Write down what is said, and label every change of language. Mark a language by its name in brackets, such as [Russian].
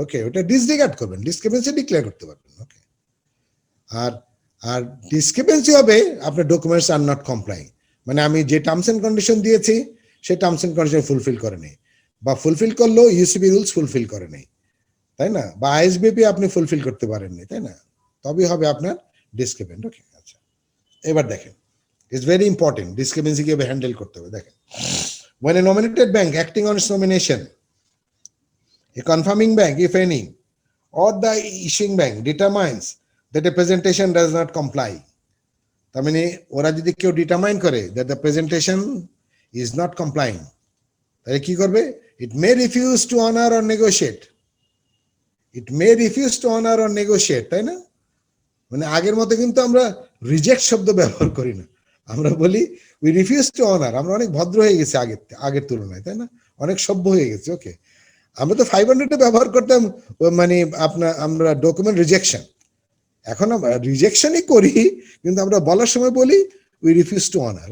[Bangla] ওকে, ওটা ডিসরিগার্ড করবেন, discrepancy declare করতে পারবেন। ওকে, আর আর ডিসক্রিপেন্সি হবে আপনার ডকুমেন্টস আর নট কমপ্লাই, মানে আমি যে টার্মস এন্ড কন্ডিশন দিয়েছি সেই টার্মস এন্ড কন্ডিশন ফুলফিল করে নেই, বা ফুলফিল করলেও ইউসিবি রুলস ফুলফিল করে নেই, তাই না, বা আইএসবিপি আপনি ফুলফিল করতে পারেননি, তাই না, তবেই হবে আপনার ডিসক্রিপেন্ট। ওকে, আচ্ছা, এবার দেখেন, [English] it's very important [Bangla] ডিসক্রিপেন্সি কিভাবে হ্যান্ডেল করতে হবে। [English] দেখেন, when a nominated bank acting on its nomination, a confirming bank, if any, or the issuing bank determines that a presentation does not comply, [Bangla] তার মানে ওরা যদি কেউ ডিটারমাইন করে [English] that the presentation is not complying, [Bangla] তাহলে কি করবে? [English] It may refuse to honor or negotiate. It may refuse to honor or negotiate, [Bangla] তাই না? মানে আগের মতো কিন্তু আমরা রিজেক্ট শব্দ ব্যবহার করি না, আমরা বলি [English] We refuse to honour. [Bangla] আমরা অনেক ভদ্র হয়ে গেছি আগের তুলনায়, তাই না, অনেক সভ্য হয়ে গেছে। ওকে, আমরা তো 500-এ ব্যবহার করতাম মানে আমরা ডকুমেন্ট রিজেকশন, এখন আমরা রিজেকশনই করি, কিন্তু আমরা বলার সময় বলি [English] We refuse to honour.